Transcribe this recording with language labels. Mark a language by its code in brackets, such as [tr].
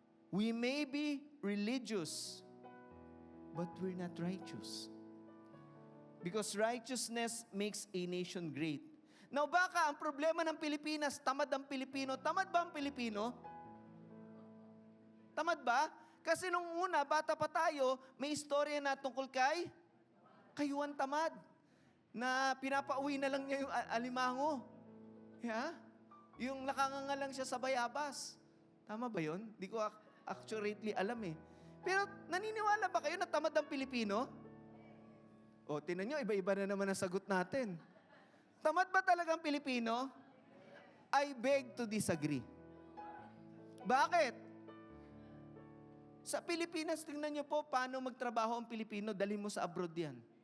[en] We may be religious, but we're not righteous. Because righteousness makes a nation great. [tl] Now baka ang problema ng Pilipinas, tamad ang Pilipino. Tamad ba ang Pilipino? Tamad ba? Kasi nung una, bata pa tayo, may istorya na tungkol kay Kayuan Tamad. Na pinapauwi na lang niya yung alimango. Yeah? Yung nakanganga lang siya sa bayabas. Tama ba yun? Di ko accurately alam eh. Pero naniniwala ba kayo na tamad ang Pilipino? O, tinan nyo, iba-iba na naman ang sagot natin. Tamad ba talagang Pilipino? [en] I beg to disagree. Bakit? [tl] Sa Pilipinas, tingnan nyo po paano magtrabaho ang Pilipino, dalhin mo sa abroad yan.